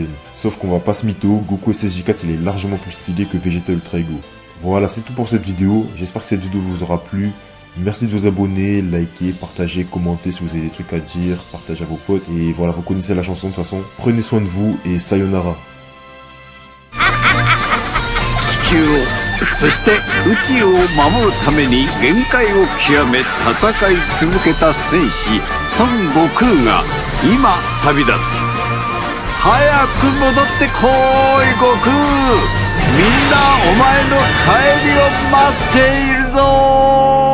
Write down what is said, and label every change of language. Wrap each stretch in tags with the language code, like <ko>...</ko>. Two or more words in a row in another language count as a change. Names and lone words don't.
<fr>Sauf qu'on va pas se mytho, Goku SSJ4 il est largement plus stylé que Vegeta Ultra Ego. Voilà, c'est tout pour cette vidéo. J'espère que cette vidéo vous aura plu. Merci de vous abonner, liker, partager, commenter si vous avez des trucs à dire, partagez à vos potes. Et voilà, vous connaissez la chanson de toute façon. Prenez soin de vous et sayonara.</fr> <ja>地球をそして宇宙を守るために限界を極め戦い続けた戦士孫悟空が今旅立つ。早く戻ってこい悟空、みんなお前の帰りを待っているぞ。</ja>